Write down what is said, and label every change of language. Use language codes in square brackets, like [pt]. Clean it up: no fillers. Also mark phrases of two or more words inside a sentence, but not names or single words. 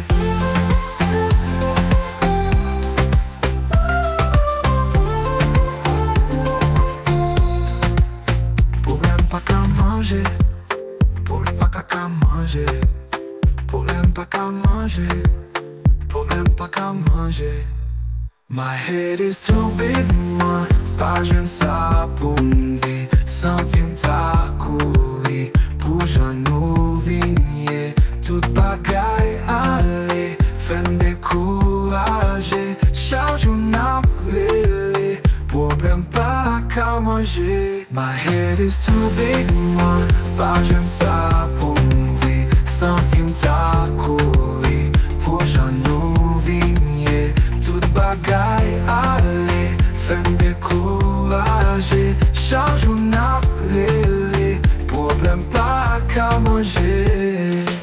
[ht] Problem pa ka manje, problem pa ka manje. Problem pa ka manje, problem pa ka manje. [en] My head is too big, man, [ht] pa jwen sa pou mdi, sentim ta kouri, pou jan nou vinye, tout bagay ale, fèm dekouraje, chak joun apele, problem pa ka manje. [en] My head is too big, man, [ht] pa jwen sa pou mdi, sentim ta kouri, pou jan nou vinye, tout bagay ale, fèm dekouraje, chak joun apele, problem pa ka manje.